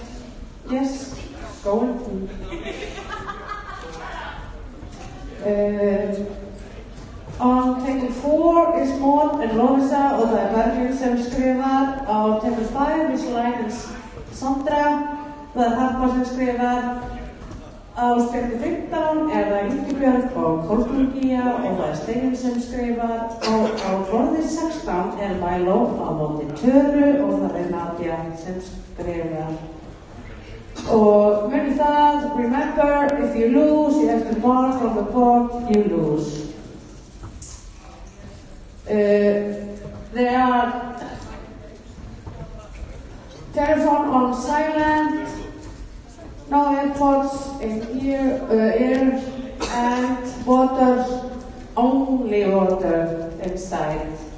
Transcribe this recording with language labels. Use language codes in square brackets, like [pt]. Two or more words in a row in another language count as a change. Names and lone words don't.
[en] Yes, go on. On table 4 is Maud and Lovisa [is] og það Berglín sem skrifar. Á [en] table 5 is [is] Linus Sandra, það Harpa sem skrifar. Á table 15 það Ingibjörg og Kolbrún Gía og það Steinunn sem skrifar. Á borði 16 Milo á móti Töru og það Nadia sem skrifar. Og munið það, [en] remember, if you lose, you have to mark on the board, you lose. There are telephone on silent, no AirPods in ear, and water, only water inside.